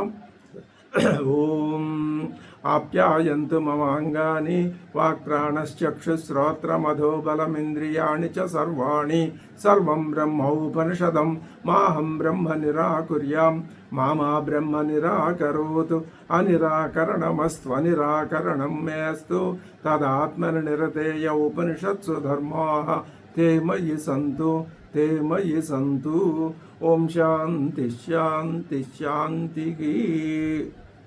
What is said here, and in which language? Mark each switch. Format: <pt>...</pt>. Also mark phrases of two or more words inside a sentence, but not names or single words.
<sa>ఓం ఆప్యాయంతు మమాంగాని వాక్ప్రాణశ్చక్షుశ్రోత్రమధోబలమింద్రియాణి చ సర్వాణి సర్వం బ్రహ్మోపనిషదం మాహం బ్రహ్మ నిరాకుర్యాం మామా బ్రహ్మ నిరాకరోతు అనిరాకరణమస్త్వనిరాకరణం మేస్తు తదాత్మని నిరతేయ ఉపనిషత్సు ధర్మాః ते मयि सन्तु। ओम शांति शांति शांति की।</sa>